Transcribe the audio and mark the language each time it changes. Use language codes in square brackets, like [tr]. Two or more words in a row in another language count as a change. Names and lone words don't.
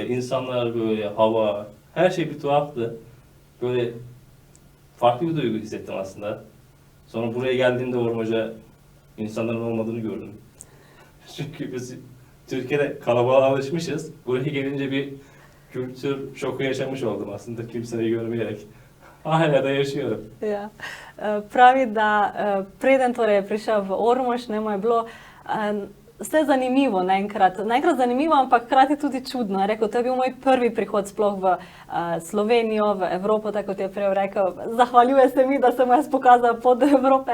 [tr] İnsanlar böyle, hava, her şey bir tuhaftı. Böyle farklı bir duygu hissettim aslında. Sonra buraya geldiğimde Ormaca insanların olmadığını gördüm. Çünkü biz Türkiye'de kalabalığa alışmışız. Buraya gelince bir kültür şoku yaşamış oldum aslında kimseyi görmeyerek. Hala da yaşıyorum. [sl] Ja. Pravi, da preden torej je prišel v Ormož, ne, mu je bilo vse zanimivo naenkrat. Naenkrat zanimivo, ampak hkrati tudi čudno. Je rekel, to je bil moj prvi prihod sploh v Slovenijo, v Evropo, tako kot je prej rekel. Zahvaljuje se mi, da sem mu jaz pokazal pot do Evrope.